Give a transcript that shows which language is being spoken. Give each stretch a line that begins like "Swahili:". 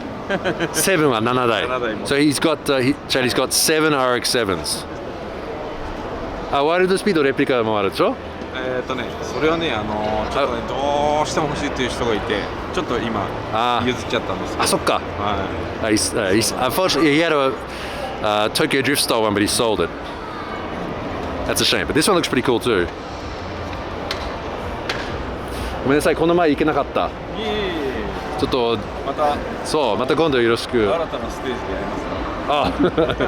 Japanese: 7は7台。 7台も。
English: So he's got Chad's got 7 RX-7s。
Japanese: あ、ワイルドスピードレプリカもあるでしょ？それはね、ちょっとね、どうしても欲しいっていう人がいて、ちょっと今譲っちゃったんですけど。あ、そっか。はい。
English: Unfortunately, he had a Tokyo Drift style one, but he sold it. That's a shame. But this one looks pretty cool too.
Japanese: ごめんなさい、この前行けなかった。いえいえ。ちょっとまた今度よろしく。新たなステージでやりますから。